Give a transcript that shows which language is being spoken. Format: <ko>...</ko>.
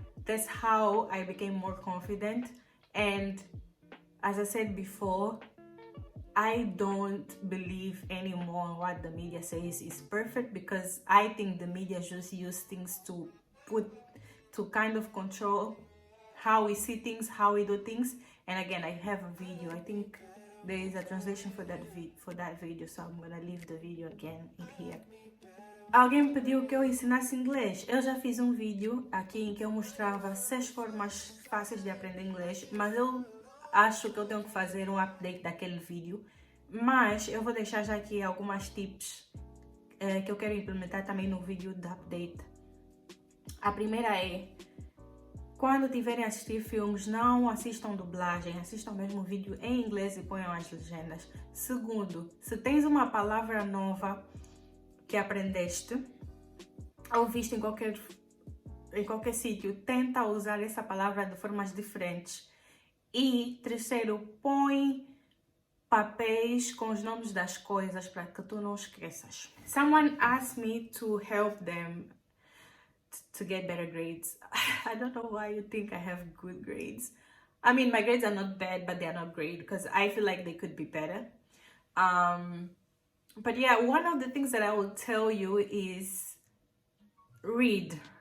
<en>That's how I became more confident. And as I said before, I don't believe anymore what the media says is perfect, because I think the media just use things to kind of control how we see things, how we do things. And again, I have a video. I think there is a translation for that video, so I'm gonna leave the video again in here.</en> <pt>Alguém pediu que eu ensinasse inglês. Eu já fiz um vídeo aqui em que eu mostrava 6 formas fáceis de aprender inglês, mas eu acho que eu tenho que fazer um update daquele vídeo, mas eu vou deixar já aqui algumas tips que eu quero implementar também no vídeo de update. A primeira é, quando tiverem a assistir filmes, não assistam dublagem, assistam mesmo o vídeo em inglês e ponham as legendas. Segundo, se tens uma palavra nova que aprendeste ou viste em qualquer sítio, tenta usar essa palavra de formas diferentes. E terceiro, põe papéis com os nomes das coisas para que tu não esqueças.</pt> <en>Someone asked me to help them to get better grades. I don't know why you think I have good grades. I mean, my grades are not bad, but they are not great because I feel like they could be better. But yeah, one of the things that I will tell you is read.</en>